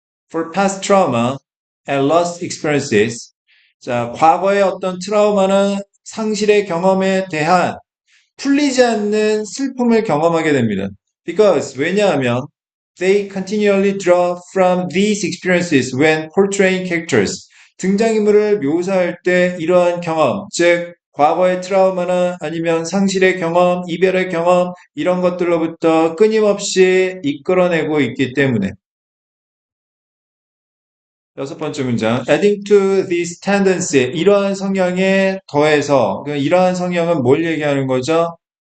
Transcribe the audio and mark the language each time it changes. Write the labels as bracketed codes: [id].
[en] For past trauma and lost experiences. [ko] 자, 과거의 어떤 트라우마나 상실의 경험에 대한 풀리지 않는 슬픔을 경험하게 됩니다. [en] Because [ko] 왜냐하면 [en] they continually draw from these experiences when portraying characters. [ko] 등장인물을 묘사할 때 이러한 경험, 즉 과거의 트라우마나 아니면 상실의 경험, 이별의 경험 이런 것들로부터 끊임없이 이끌어내고 있기 때문에 여섯 번째 문장 [en] adding to this tendency [ko] 이러한 성향에 더해서 그러니까 이러한 성향은 뭘 얘기하는 거죠?